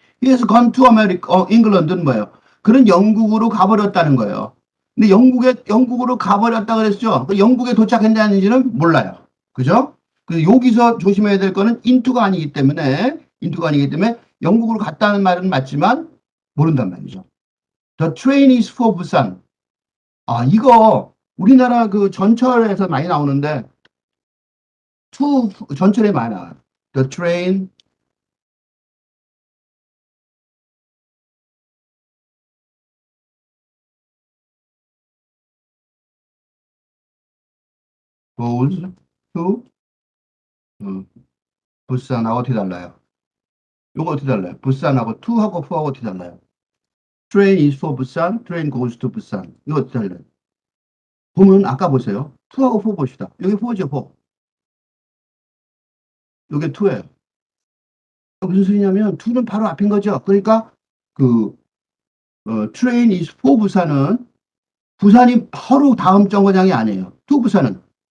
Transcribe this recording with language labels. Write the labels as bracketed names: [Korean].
[English] He has gone to America, England는 뭐예요? [Korean] 그는 영국으로 가버렸다는 거예요. 근데 영국으로 가버렸다 그랬죠. 영국에 도착했는지는 몰라요. 그죠? 그래서 여기서 조심해야 될 거는 인투가 아니기 때문에 영국으로 갔다는 말은 맞지만 모른단 말이죠. [English] The train is for Busan. [Korean] 아, 이거 우리나라 그 전철에서 많이 나오는데 전철에 많이 나와요. [English] The train goes to 부산하고 어떻게 달라요? [Korean] 요거 어떻게 달라요? 부산하고 to하고 for하고 어떻게 달라요? [English] Train is for Busan, train goes to Busan. [Korean] 이거 어떻게 달라요? 보면 아까 보세요. to하고 for 봅시다. 여기 for죠, for. 이게 to예요. 무슨 소리냐면 to는 바로 앞인 거죠. 그러니까 그 train is for 부산은 부산이 바로 다음 정거장이 아니에요. to 부산은.